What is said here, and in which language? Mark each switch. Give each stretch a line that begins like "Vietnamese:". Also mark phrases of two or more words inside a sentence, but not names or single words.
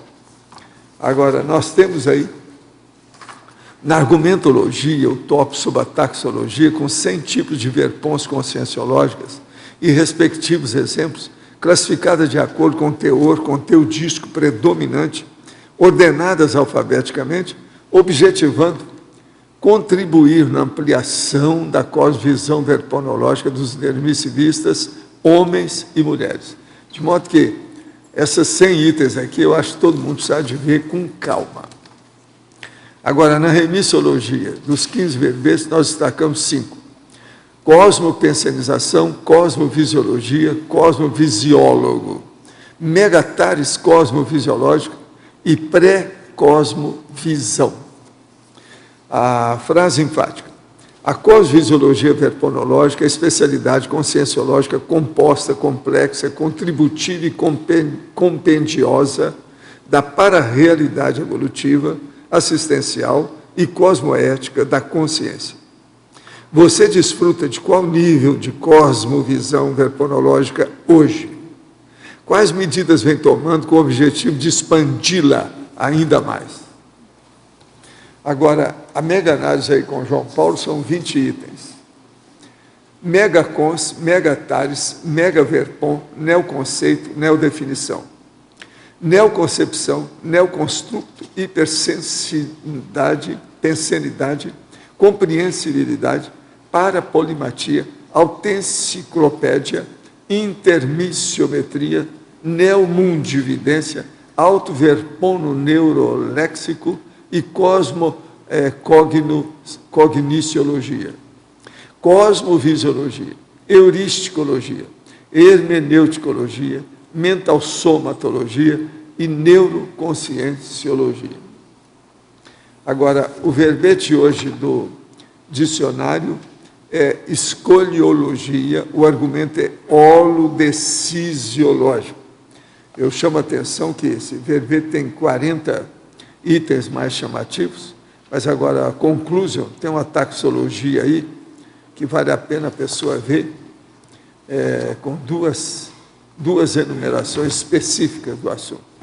Portuguese: Agora, nós temos aí, na argumentologia, o tópico sobre a taxologia, com 100 tipos de verpões conscienciológicas e respectivos exemplos, classificadas de acordo com o teor, conteudístico predominante, ordenadas alfabeticamente, objetivando contribuir na ampliação da cosmovisão verponológica dos intermissivistas, homens e mulheres. De modo que essas 100 itens aqui, eu acho que todo mundo precisa de ver com calma. Agora, na remissiologia, dos 15 verbetes, nós destacamos 5. Cosmopensionização, cosmovisiologia, cosmovisiólogo, megatares cosmovisiológico e pré-cosmovisão. A frase enfática. A cosmovisiologia verponológica é a especialidade conscienciológica composta, complexa, contributiva e compendiosa da para-realidade evolutiva, assistencial e cosmoética da consciência. Você desfruta de qual nível de cosmovisão verponológica hoje? Quais medidas vem tomando com o objetivo de expandi-la ainda mais? Agora, a mega-análise aí com João Paulo são 20 itens. Megacons, megatares, megaverpon, neoconceito, neodefinição. Neoconcepção, neoconstruto, hipersensibilidade, pensenidade, compreensibilidade, parapolimatia, autenciclopédia, intermissiometria, neomundividência, autoverpono neuroléxico e cogniciologia, cosmovisiologia, euristicologia, hermeneuticologia, mentalsomatologia e neuroconscienciologia. Agora, o verbete hoje do dicionário é escoliologia, o argumento é holodecisiológico. Eu chamo a atenção que esse verbete tem 40 itens mais chamativos, mas agora a conclusão, tem uma taxologia aí, que vale a pena a pessoa ver, com duas enumerações específicas do assunto.